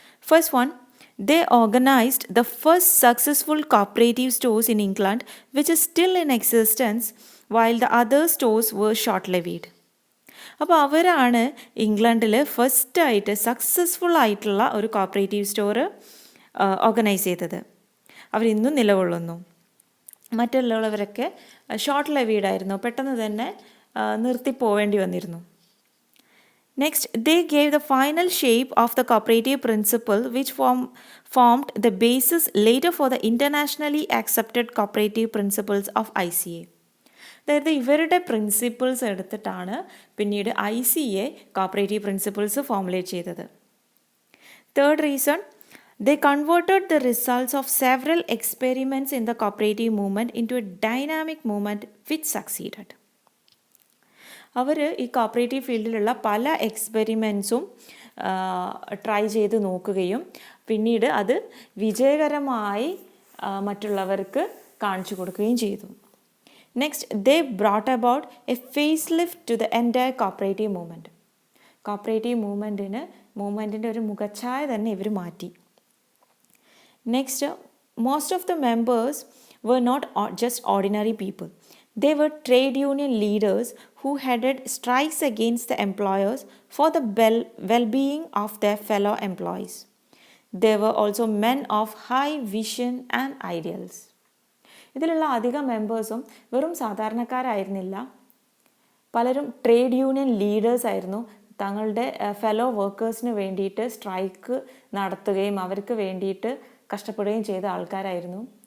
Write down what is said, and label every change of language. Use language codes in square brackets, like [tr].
[en] First one, they organized the first successful cooperative stores in England, which is still in existence while the other stores were short-lived. [ml] അപ്പോൾ അവരാണ് ഇംഗ്ലണ്ടിൽ ഫസ്റ്റായിട്ട് successful ആയിട്ടുള്ള ഒരു cooperative store organise ചെയ്തത്. അവരിന്നും നിലകൊള്ളുന്നു. മറ്റുള്ളവരൊക്കെ ഷോർട്ട് ലിവ്ഡ്, പെട്ടെന്ന് തന്നെ നിർത്തിപ്പോവേണ്ടി വന്നിരുന്നു. [en] Next, they gave the final shape of the cooperative principle which formed the basis later for the internationally accepted cooperative principles of ICA. [ml] അതായത് ഇവരുടെ പ്രിൻസിപ്പിൾസ് എടുത്തിട്ടാണ് പിന്നീട് ICA കോപ്പറേറ്റീവ് പ്രിൻസിപ്പിൾസ് ഫോർമുലേറ്റ് ചെയ്തത്. [en] Third reason, they converted the results of several experiments in the cooperative movement into a dynamic movement which succeeded. [ml] അവർ ഈ cooperative ഫീൽഡിലുള്ള പല എക്സ്പെരിമെൻറ്റ്സും try ചെയ്ത് നോക്കുകയും പിന്നീട് അത് വിജയകരമായി മറ്റുള്ളവർക്ക് കാണിച്ചു കൊടുക്കുകയും ചെയ്തു. [en] Next, they brought about a facelift to the entire cooperative movement. [ml] Cooperative മൂവ്മെൻറ്റിൻ്റെ ഒരു മുഖച്ഛായ തന്നെ ഇവർ മാറ്റി. [en] Next, most of the members were not just ordinary people. They were trade union leaders who headed strikes against the employers for the well-being of their fellow employees. They were also men of high vision and ideals. [ml] ഇതിലുള്ള അധികം മെമ്പേഴ്സും വെറും സാധാരണക്കാരായിരുന്നില്ല. പലരും trade union leaders ആയിരുന്നു. തങ്ങളുടെ fellow വർക്കേഴ്സിന് വേണ്ടിയിട്ട് strike നടത്തുകയും അവർക്ക് വേണ്ടിയിട്ട് കഷ്ടപ്പെടുകയും ചെയ്ത ആൾക്കാരായിരുന്നു.